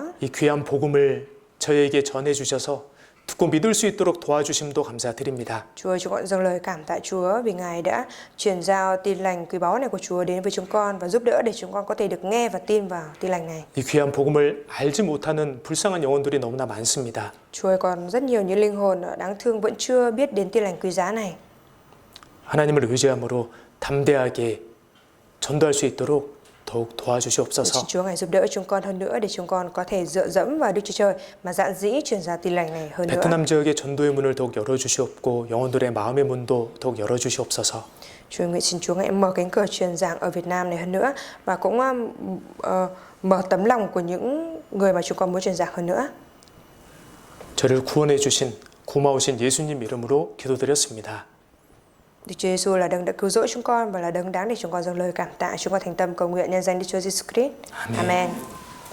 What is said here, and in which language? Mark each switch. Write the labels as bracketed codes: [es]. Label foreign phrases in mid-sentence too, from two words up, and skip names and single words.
[ko] 이 귀한 복음을 저에게 전해 주셔서 듣고 믿을 수 있도록 도와주심도 감사드립니다. [vi] Chúa ơi, chúng con dâng lời cảm tạ Chúa vì Ngài đã truyền giao tin lành quý báu này của Chúa đến với chúng con và giúp đỡ để chúng con có thể được nghe và tin vào tin lành này. [ko] 이 귀한 복음을 알지 못하는 불쌍한 영혼들이 너무나 많습니다. [vi] Chúa ơi, còn rất nhiều những linh hồn đáng thương vẫn chưa biết đến tin lành quý giá này. [ko] 하나님을 의지함으로 담대하게 전도할 수 있도록 더욱 도와주시옵소서. [vi] Xin Chúa Ngài giúp đỡ chúng con hơn nữa để chúng con có thể dựa dẫm vào Đức Chúa Trời mà dạn dĩ truyền giao tin lành này hơn nữa. [ko] 베트남 지역의 전도의 문을 더욱 열어주시옵고 영혼들의 마음의 문도 더욱 열어주시옵소서. [vi] Chúa nguyện xin Chúa Ngài mở cánh cửa truyền giảng ở Việt Nam này hơn nữa và cũng mở tấm lòng của những người mà chúng con muốn truyền giảng hơn nữa. [ko] 저를 구원해 주신 고마우신 예수님 이름으로 기도드렸습니다. [vi] Đức Chúa Giêsu là đấng đã cứu rỗi chúng con và là đấng đáng để chúng con dâng lời cảm tạ. Chúng con thành tâm cầu nguyện nhân danh Đức Chúa Giêsu Christ. Amen. Amen.